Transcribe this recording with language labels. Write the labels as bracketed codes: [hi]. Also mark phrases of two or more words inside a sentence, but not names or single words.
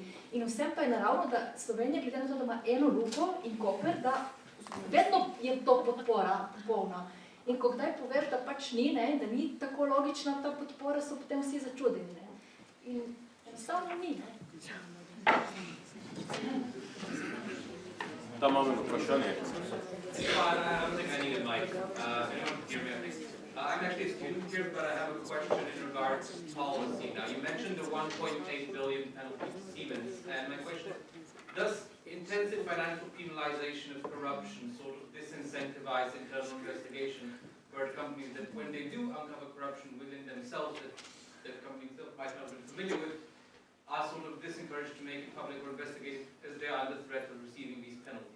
[sl] In vsem pa je naravno, da Slovenija, glede na to, da ima eno Luko in Koper, da vedno je to podpora popolna. In ko kdaj poveš, da pač ni, ne, da ni tako logična ta podpora, so potem vsi začudeni. Ne. In enostavno ni. Ne. Tam imamo vprašanje. [en] I don't think I need a mic. Anyone can hear me, I think. I'm actually a student here, but I have a question in regards to policy. Now, you mentioned the 1.8 billion penalty to Siemens, and my question is, does intensive financial penalization of corruption sort of disincentivize internal investigation where companies that when they do uncover corruption within themselves that companies might not be familiar with, are sort of disencouraged to make it public or investigate as they are under threat of receiving these penalties?